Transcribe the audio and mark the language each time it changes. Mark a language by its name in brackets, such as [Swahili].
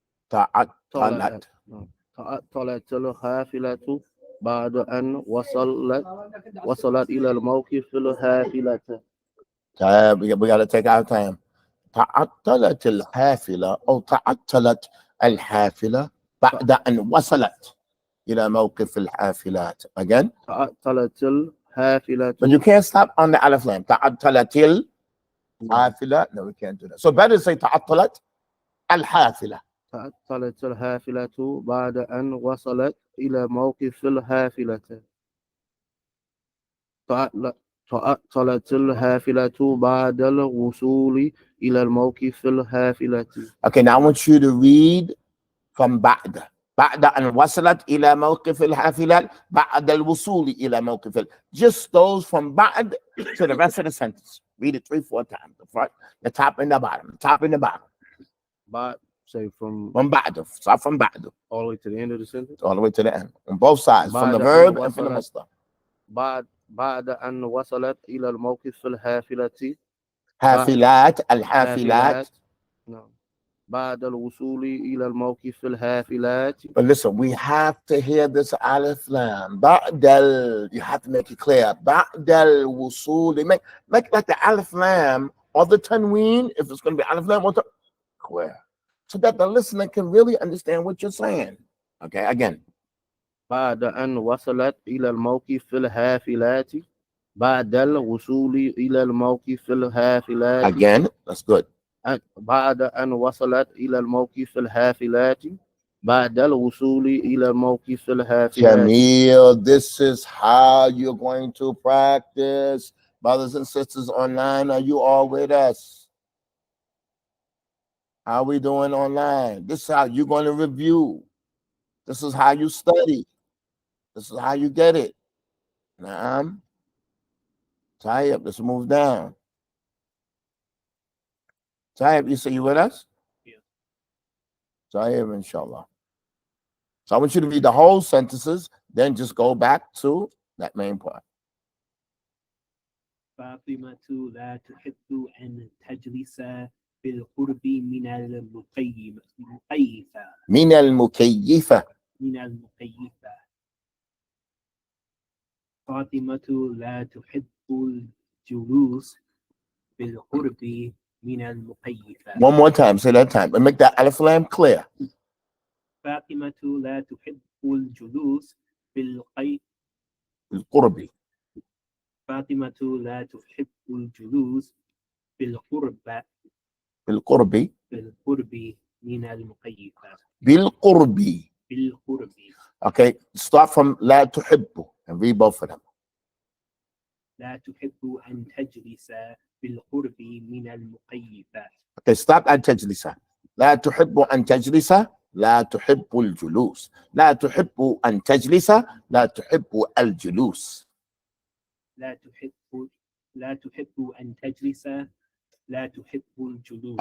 [Arabic] تعطلت الحافلة بعد أن وصلت إلى الموقف الحافلة. [English] We got to take our time. [Arabic] تعطلت الحافلة أو تعطلت الحافلة بعد أن وصلت إلى موقف الحافلات. [English] Again. [Arabic] تعطلت الحافلة. [English] But you can't stop on the alif lam. [Arabic] تعطلت الحافلة. [English] No, we can't do that. So better say [Arabic] تعطلت الحافلة. تعطلت الحافلة بعد أن وصلت إلى موقف الحافلة. تعطلت الحافلة بعد الوصول إلى الموقف الحافلة. [English] Okay, now I want you to read from بعد. [Arabic] بعد أن وصلت إلى موقف الحافلة بعد الوصول إلى موقف. [English] Just those from بعد to the rest of the sentence. Read it 3-4 times. The front, the top, and the bottom. The top and the bottom. But say from [Arabic] بعد. [English] Start from بعد. All the way to the end of the sentence? All the way to the end. On both sides. From the verb and from the masdar. [Arabic] بعد أن وصلت إلى الموقف الحافلة. حافلات الحافلات. [English] No. [Arabic] بعد الوصول إلى الموقف الحافلات. [English] But listen, we have to hear this alif lam. بعد you have to make it clear. [Arabic] بعد الوصول. [English] Make like the alif lam or the tanween, if it's going to be alif lam or clear, so that the listener can really understand what you're saying. Okay, again. [Arabic] بعد أن وصلت إلى الموقف الحافلات. بعد الوصول إلى الموقف الحافلات. [English] Again, that's good. [Arabic] بعد أن وصلت إلى الموقف الحافلات. بعد الوصول إلى الموقف الحافلات. [English] Jamil, this is how you're going to practice. Brothers and sisters online, are you all with us? How are we doing online? This is how you're going to review. This is how you study. This is how you get it. Now, tie up. Let's move down. Tie up. You say you with us? Yeah. Tie up, inshallah. So I want you to read the whole sentences, then just go back to that main part. [Arabic] فاطمة لا تحب أن تجلس بالقرب من المكيفة. من المكيفة. من المكيفة. فاطمة لا تحب الجلوس بالقرب من المكيفة. [English] One more time, say that time, and make that alif lam clear. [Arabic] فاطمة لا تحب الجلوس بالقي القرب. فاطمة لا تحب الجلوس بالقرب بالقرب. من المكيفة. بالقرب. بالقرب. [English] Okay, start from [Arabic] لا تحب [English] and read both of them. [Arabic] لا تحب أن تجلس بالقرب من المكيفة. [English] Okay, stop at تجلس. [Arabic] لا تحب أن تجلس. لا تحب الجلوس. لا تحب أن تجلس. لا تحب الجلوس. لا تحب أن تجلس. لا تحب الجلوس.